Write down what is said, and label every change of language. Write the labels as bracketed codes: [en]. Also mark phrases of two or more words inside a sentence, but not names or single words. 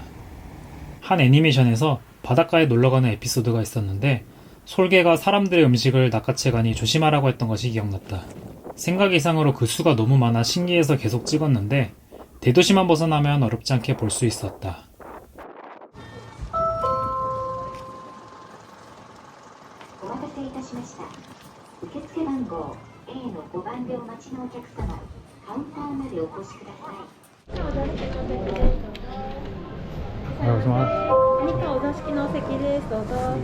[ko] 한 애니메이션에서 바닷가에 놀러가는 에피소드가 있었는데 솔개가 사람들의 음식을 낚아채가니 조심하라고 했던 것이 기억났다. 생각 이상으로 그 수가 너무 많아 신기해서 계속 찍었는데 대도시만 벗어나면 어렵지 않게 볼 수 있었다. [ja] お待たせいたしました。受付番号 A の5番でお待ちのお客様、カウンターまでお越しください。何かお座敷のお席です。どうぞ。